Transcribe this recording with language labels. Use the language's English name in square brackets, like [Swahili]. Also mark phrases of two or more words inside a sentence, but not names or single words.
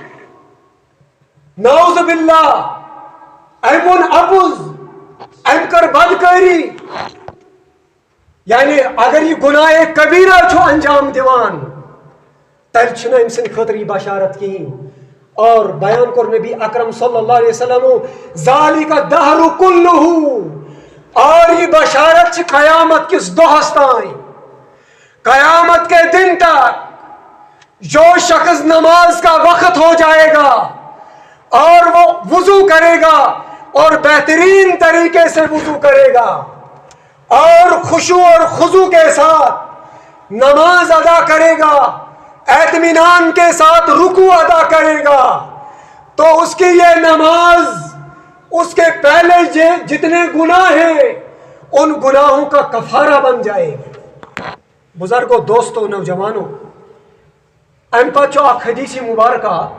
[Arabic] نعوذ باللہ [Kashmiri] أمۍ ووٚن اپُز أمۍ کٔر بدکٲری یعنی اگر یہ گناہ کبیرہ چھو انجام دیوان تیل چھنا أمۍ سٕنٛدِ خٲطرٕ یہ بشارت کہین اور بیان کور نبی اکرم [Arabic] صلی اللہ علیہ وسلم ذالک الدہر کلہ [Kashmiri] اور یہ بشارت چھ قیامت کس دۄہس تائیں [Urdu] قیامت کے دن تک جو شخص نماز کا وقت ہو جائے گا اور وہ وضو کرے گا اور بہترین طریقے سے وضو کرے گا اور خشوع اور خضوع کے ساتھ نماز ادا کرے گا اطمینان کے ساتھ رکوع ادا کرے گا تو اس کی یہ نماز اس کے پہلے جتنے گناہ ہیں ان گناہوں کا کفارہ بن جائے گا بزرگوں دوستوں نوجوانوں [Kashmiri] ام پتہ اخ حدیث مبارکہ